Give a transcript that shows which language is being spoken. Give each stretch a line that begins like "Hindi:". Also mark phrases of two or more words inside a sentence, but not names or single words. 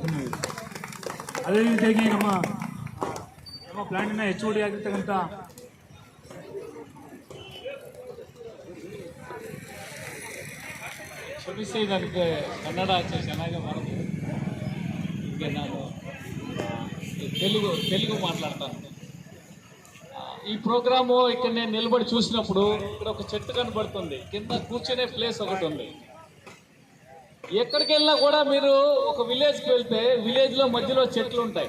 Kannada: ಅದೇ ರೀತಿಯಾಗಿ ನಮ್ಮ ಪ್ಲಾಂಟಿನ HOD ಆಗಿರ್ತಕ್ಕಂಥ ಕ್ಷಮಿಸಿ, ನನಗೆ ಕನ್ನಡ ಅಷ್ಟು ಚೆನ್ನಾಗಿ ಮಾಡಿದೆ. ಹೀಗೆ ನಾನು
Telugu: తెలుగు మాట్లాడతాను. ఈ ప్రోగ్రాము ఇక్కడ నేను నిలబడి చూసినప్పుడు ఇక్కడ ఒక చెట్టు కనబడుతుంది, కింద కూర్చునే ప్లేస్ ఒకటి ఉంది. ఎక్కడికి వెళ్ళినా కూడా మీరు ఒక విలేజ్కి వెళ్తే విలేజ్లో మధ్యలో చెట్లు ఉంటాయి.